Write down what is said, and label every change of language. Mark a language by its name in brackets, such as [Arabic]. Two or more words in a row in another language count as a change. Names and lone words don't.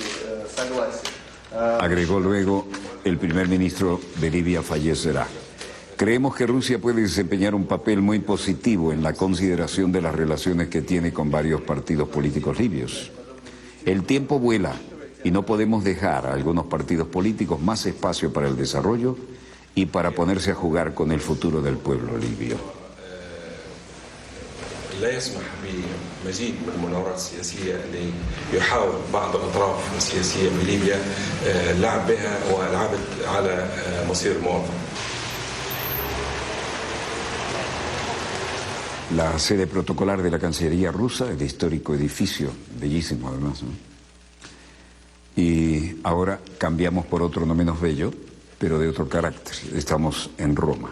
[Spanish] Agregó luego el primer ministro de Libia, Fayez Sarraj: Creemos que Rusia puede desempeñar un papel muy positivo en la consideración de las relaciones que tiene con varios partidos políticos libios. El tiempo vuela y no podemos dejar a algunos partidos políticos más espacio para el desarrollo y para ponerse a jugar con el futuro del pueblo libio. [Arabic] لا يسمح بمزيد من المناورات السياسية اللي يحاول بعض الأطراف السياسية بليبيا اللعب بها والعبث على مصير المواطن. [Spanish] La sede protocolar de la Cancillería rusa, el histórico edificio, bellísimo además, ¿no? Y ahora cambiamos por otro no menos bello, pero de otro carácter. Estamos en Roma.